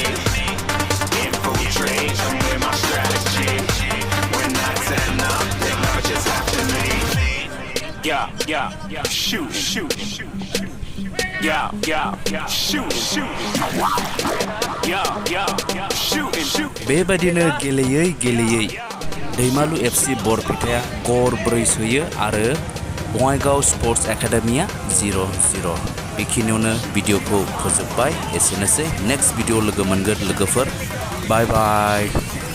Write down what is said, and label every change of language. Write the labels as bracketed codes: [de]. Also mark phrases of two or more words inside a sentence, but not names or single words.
[en] Infiltrate, I'm with my strategy. When I turn up, then I just have to leave. Yeah, shoot, shoot, shoot. Yeah, shoot, shoot. Yeah, shoot. [brx] बेबायदिनो गेलेयै दैमालु FC बरपेटाया ग'र 4 सोयो आरो बङाइगाव स्पर्ट्स एकाडेमिया 0-0 बेखिनियावनो भिडिअखौ फोजोबबाय एसेनोसै नेक्स्ट भिडिअ लोगो मोनगोन लोगोफोर बाय बाय